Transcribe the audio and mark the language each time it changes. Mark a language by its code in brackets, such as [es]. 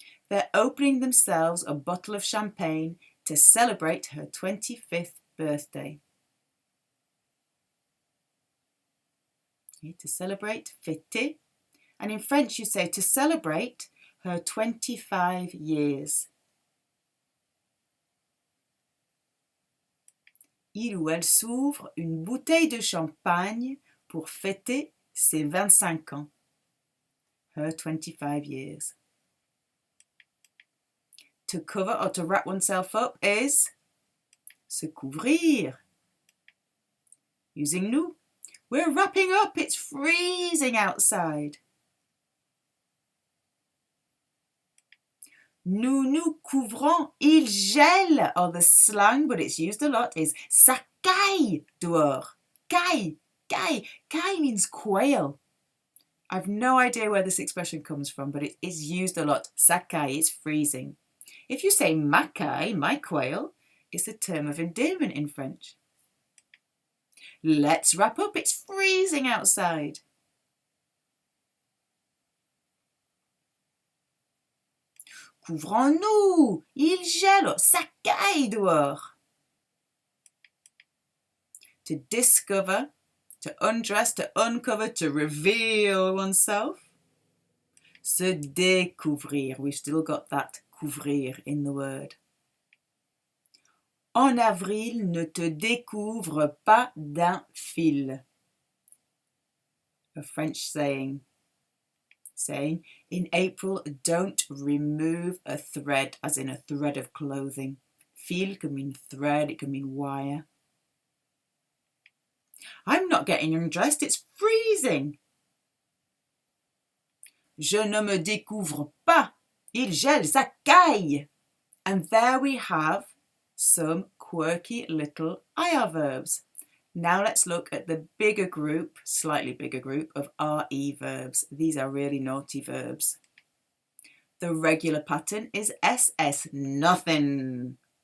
[en] They're opening themselves a bottle of champagne to celebrate her 25th birthday. Okay, to celebrate, fêter. And in French you say to celebrate her 25 years. [fr] Il ou elle s'ouvre une bouteille de champagne pour fêter ses 25 ans. [en] Her 25 years. To cover or to wrap oneself up is se couvrir. Using nous. We're wrapping up. It's freezing outside. [fr] Nous nous couvrons, il gèle. [en] Or the slang, but it's used a lot, is [fr] ça caille dehors. [en] Caille, caille. Caille means quail. I've no idea where this expression comes from, but it is used a lot. [fr] Ça caille, [en] it's freezing. If you say [fr] ma caille, [en] my quail, it's a term of endearment in French. Let's wrap up. It's freezing outside. [fr] Couvrons-nous, il gèle, ça caille dehors. [en] To discover, to undress, to uncover, to reveal oneself. Se découvrir, we've still got that couvrir in the word. [fr] En avril, ne te découvre pas d'un fil. [en] A French saying. In April, don't remove a thread, as in a thread of clothing. Fil can mean thread, it can mean wire. I'm not getting undressed, it's freezing. [fr] Je ne me découvre pas, il gèle, ça caille. [en] And there we have some quirky little IR verbs. Now let's look at the bigger group, slightly bigger group of RE verbs. These are really naughty verbs. The regular pattern is SS, nothing.